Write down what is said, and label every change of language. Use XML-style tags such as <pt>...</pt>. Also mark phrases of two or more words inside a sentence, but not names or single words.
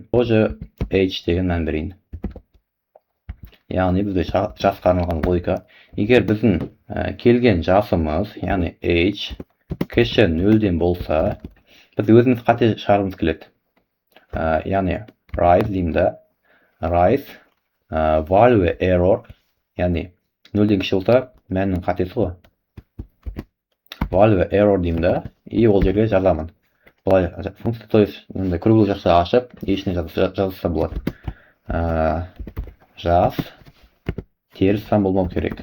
<kk>Тоже h деген мән берейін. Яғни бізде жасқа арналған логика. Егер біздің келген жасымыз, яғни h кіші 0-ден болса, біз өзіміз қате шығарғымыз келеді. Яғни rise деймін да,</kk> <en>rise value error,</en> <kk>яғни 0-ден кіші болса, мәннің қатесі ғой.</kk> <en>Value error</en> <kk>деймін да, и ол жерге жазамын. Бұлай функция,</kk> <ru>то есть круглый</ru> <kk>жақсы ашып, ішіне жазса болады. Жас теріс сан болмау керек.</kk>